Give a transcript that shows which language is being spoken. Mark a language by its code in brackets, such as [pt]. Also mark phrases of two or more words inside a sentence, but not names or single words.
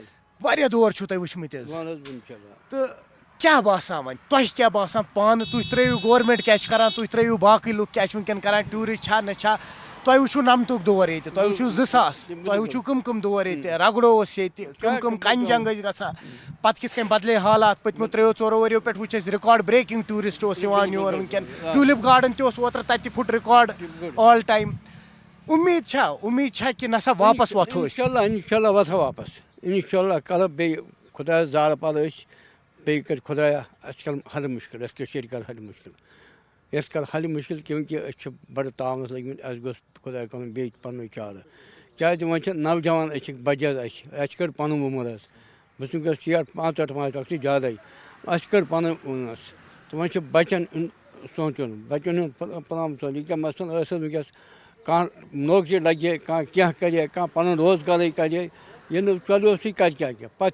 [ks] واریاہ دور چھُو تۄہہِ وٕچھمٕتۍ حظ تہٕ کیٛاہ باسان وۄنۍ تۄہہِ کیٛاہ باسان پانہٕ تُہۍ ترٛٲیِو گورمٮ۪نٛٹ کیٛاہ چھِ کَران تُہۍ ترٛٲیِو باقٕے لُکھ کیٛاہ چھِ وٕنۍکٮ۪ن کَران ٹوٗرِسٹ چھا نہ چھا تۄہہِ وٕچھِو 9متُک دور ییٚتہِ تۄہہِ وٕچھِو 2000 تۄہہِ وٕچھِو کٕم دور ییٚتہِ رگڑو اوس ییٚتہِ کٕم کَنہِ جنٛگ ٲسۍ گژھان پَتہٕ کِتھ کٔنۍ بَدلے حالات پٔتمیو 3-4 ؤرِیو پٮ۪ٹھ وٕچھ اَسہِ [en] record breaking tourist [ks] اوس یِوان یور وٕنۍکٮ۪ن [en] tulip garden [ks] تہِ اوس اوترٕ تَتہِ تہِ پھُٹ [en] record all time [ks] اُمید چھا کہِ نہ سا واپَس وۄتھو أسۍ [ar] اِنشاءاللہ [ks] وۄتھو واپَس [ar] اِنشاءاللہ [ks] کَرو بیٚیہِ خۄدایَس زارٕ پَلہٕ أسۍ بیٚیہِ کَرِ خۄدایا اَسہِ کَرِ حلہِ مُشکِل اَسہِ کٔشیٖرِ کَرِ حلہِ مُشکِل یَتھ کَرِ حلہِ مُشکِل کیونکہِ أسۍ چھِ بَڑٕ تاونَس لٔگۍمٕتۍ اَسہِ گوٚژھ خۄداے کَرُن بیٚیہِ پَنٛنُے چارٕ کیٛازِ وۄنۍ چھِ نوجوان أسۍ چھِ بَجہِ حظ اَسہِ کٔر پَنُن عُمر حظ بہٕ چھُس وٕنکٮ۪س 65 چھِ زیادَے اَسہِ کٔر پَنٕنۍ عُمر حظ تہٕ وۄنۍ چھِ بَچَن سونٛچُن بَچَن ہُنٛد پلان سونٛچُن یہِ کیٛاہ مثلاً ٲس حظ وٕنکٮ۪س کانٛہہ نوکری لَگہِ ہے کانٛہہ کینٛہہ کَرِ ہے کانٛہہ پَنُن روزگارٕے کَرِ ہے ییٚلہِ نہٕ چلیو سُہ کَرِ کیٛاہ پَتہٕ